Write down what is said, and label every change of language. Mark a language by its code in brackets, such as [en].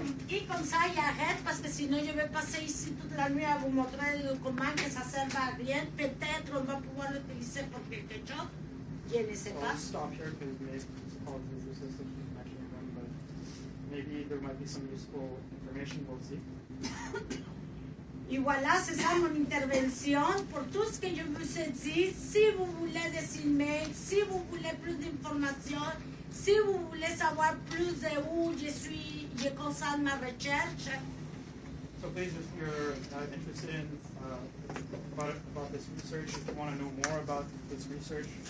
[fr] Et comme ça, il arrête parce que sinon je vais passer ici toute la nuit à vous montrer le document que ça ne sert à rien. Peut-être on va pouvoir l'utiliser pour quelque chose. Je ne sais pas. [en] I'll stop here because maybe apologies this is mentioning them, but maybe there might be some useful information. We'll see. [fr] Et voilà, c'est ça mon intervention. Pour tout ce que je vous ai dit, si vous voulez des emails, si vous voulez plus d'informations, si vous voulez savoir plus de où je concentre ma recherche, [en] So please, if you're interested in about this research, if you want to know more about this research.